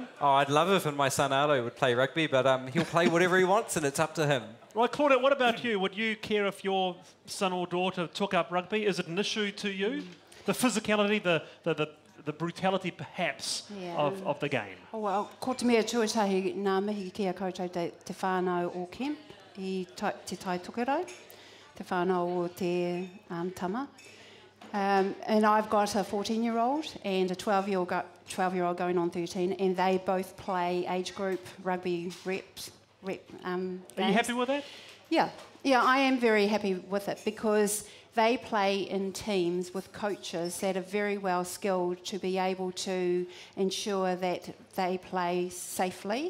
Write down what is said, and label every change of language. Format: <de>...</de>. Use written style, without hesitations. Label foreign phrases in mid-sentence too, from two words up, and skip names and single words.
<en>Oh, I'd love it if my son Arlo would play rugby, but he'll play whatever he wants, and it's up to him. Right, Claudia, what about you? Would you care if your son or daughter took up rugby? Is it an issue to you? The physicality, the brutality, perhaps, of the game? Oh, well,</en> <mi>ko te mea tuatahi ngā mihi kia koutou te whānau o Kemp, I te tai tukurau, te whānau o te tama.</mi> <en>And I've got a 14-year-old and a 12-year-old going on 13, and they both play age group rugby reps. Are you happy with that? Yeah, I am very happy with it because they play in teams with coaches that are very well skilled to be able to ensure that they play safely.</en>